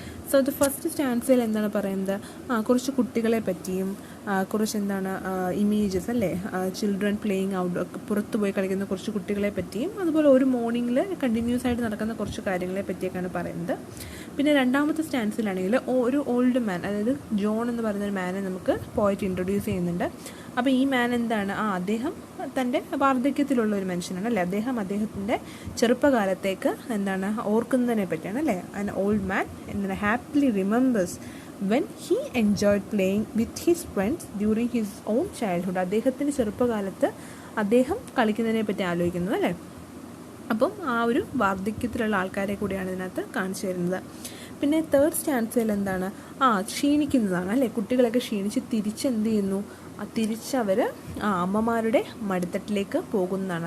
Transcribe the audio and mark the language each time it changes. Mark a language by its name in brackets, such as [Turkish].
[Malayalam] So the first സ്റ്റാൻസയിൽ എന്താണ് പറയുന്നത്, കുറച്ച് കുട്ടികളെ പറ്റിയും കുറച്ച് എന്താണ് ഇമേജസ് അല്ലേ, [English] children playing out, [Malayalam] പുറത്ത് പോയി കളിക്കുന്ന കുറച്ച് കുട്ടികളെ പറ്റിയും, അതുപോലെ ഒരു മോർണിംഗിൽ കണ്ടിന്യൂസ് ആയിട്ട് നടക്കുന്ന കുറച്ച് കാര്യങ്ങളെ പറ്റിയൊക്കെയാണ് പറയുന്നത്. പിന്നെ രണ്ടാമത്തെ സ്റ്റാൻസിലാണെങ്കിൽ ഒരു ഓൾഡ് മാൻ, അതായത് ജോൺ എന്ന് പറയുന്നൊരു മാനെ നമുക്ക് പോയിട്ട് ഇൻട്രൊഡ്യൂസ് ചെയ്യുന്നുണ്ട്. അപ്പോൾ ഈ മാൻ എന്താണ്, അദ്ദേഹം തൻ്റെ വാർദ്ധക്യത്തിലുള്ള ഒരു മനുഷ്യനാണ് അല്ലേ. അദ്ദേഹത്തിൻ്റെ ചെറുപ്പകാലത്തേക്ക് എന്താണ് ഓർക്കുന്നതിനെ പറ്റിയാണ് അല്ലേ. [English] An old man എന്താണ് happily remembers when he enjoyed playing with his friends during his own childhood. [Malayalam] അദ്ദേഹത്തിൻ്റെ ചെറുപ്പകാലത്ത് അദ്ദേഹം കളിക്കുന്നതിനെ പറ്റി ആലോചിക്കുന്നത് അല്ലേ. അപ്പം ആ ഒരു വാർദ്ധക്യത്തിലുള്ള ആൾക്കാരെ കൂടിയാണ് ഇതിനകത്ത് കാണിച്ചു തരുന്നത്. പിന്നെ 3rd സ്റ്റാൻസയിൽ എന്താണ്, ക്ഷീണിക്കുന്നതാണ് അല്ലേ. കുട്ടികളൊക്കെ ക്ഷീണിച്ച് തിരിച്ചെന്ത് ചെയ്യുന്നു, തിരിച്ചവർ അമ്മമാരുടെ മടിത്തട്ടിലേക്ക് പോകുന്നതാണ്.